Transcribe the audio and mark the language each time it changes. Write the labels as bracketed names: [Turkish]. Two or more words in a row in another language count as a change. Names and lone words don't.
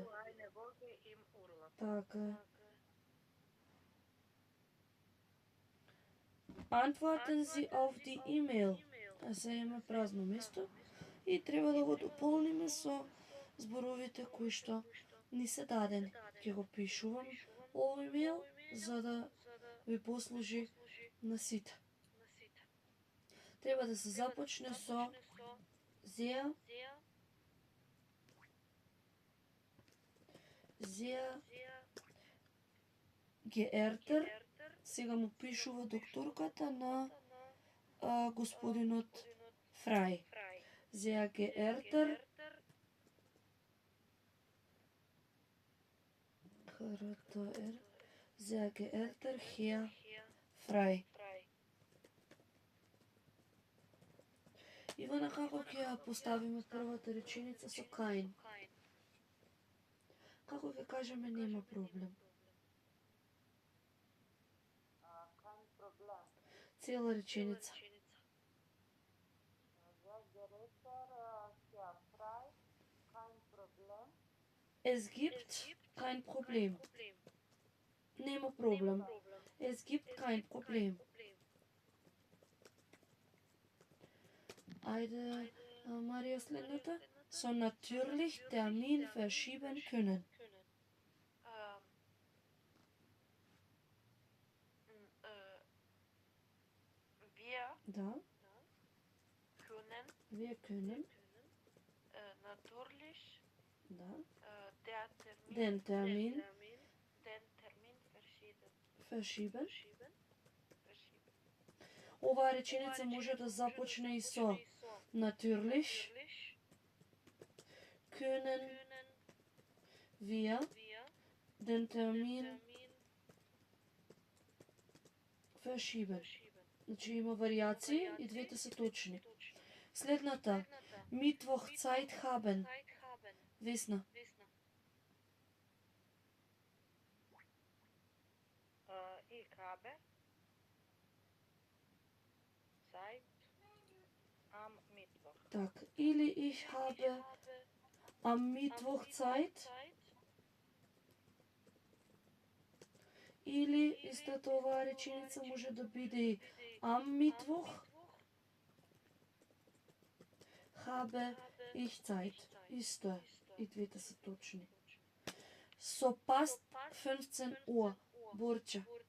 [German] eine Woche im Urlaub. [Macedonian] Така е. [German] Antworten Sie auf die E-Mail. [Macedonian] А се има празно место и треба да го дополниме со зборовите кои што ни се дадени. Ќе го пишувам овој мејл за да ви послужи на сите. Треба да се започне со [German] sehr geehrter. [Macedonian] Сега му пишува докторката на господинот Фрај. Sehr geehrter Sehr geehrter Herr Фрај. Ивана, како ќе ја поставиме првата реченица со kein? Како ќе кажеме нема проблем? [German] kein Problem. [Macedonian] Цела реченица. [German] Wer gerät hier frei, kein Problem. Es gibt kein Problem. [Macedonian] Нема проблем. [German] Es gibt kein Problem. [Macedonian] Ајде, Марија, следната. [German] So natürlich Termin verschieben können. Wir [Macedonian] Да, [German] können wir können, natürlich [Macedonian] да, [German] den den Termin verschieben. verschieben. [Macedonian] Оваа реченица може да започне и со [German] natürlich können wir den Termin verschieben. [Macedonian] Значи има вариации и двете се точни. Следната. [German] Mittwoch Zeit haben. [Macedonian] Весна. [German] Ich habe Zeit am Mittwoch. [Macedonian] Так, или [German] ich habe am Mittwoch Zeit. [Macedonian] Или истата оваа реченица може да биде и [German] am Mittwoch habe ich Zeit. [Macedonian] Исто е. И двете се точни. [German] So passt 15 Uhr. [Macedonian] Борча.